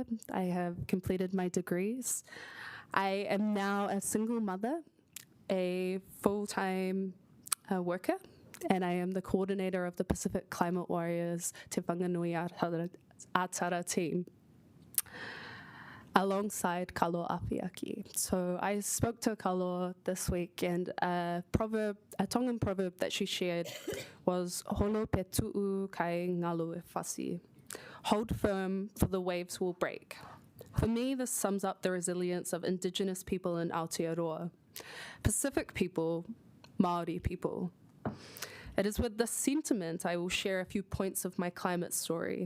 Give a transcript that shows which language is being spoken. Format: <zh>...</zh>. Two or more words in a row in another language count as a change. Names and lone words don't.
<en>I have completed my degrees. I am now a single mother, a full-time worker, and I am the coordinator of the Pacific Climate Warriors Te Whanganui-a-Tara team, alongside Kalo Apiaki. So I spoke to Kalo this week, and a Tongan proverb that she shared was</en> <to>"Holo pe tu'u kai ngalu e whasi."</to> <en>Hold firm, for the waves will break. For me, this sums up the resilience of Indigenous people in Aotearoa, Pacific people, Māori people. It is with this sentiment I will share a few points of my climate story.</en>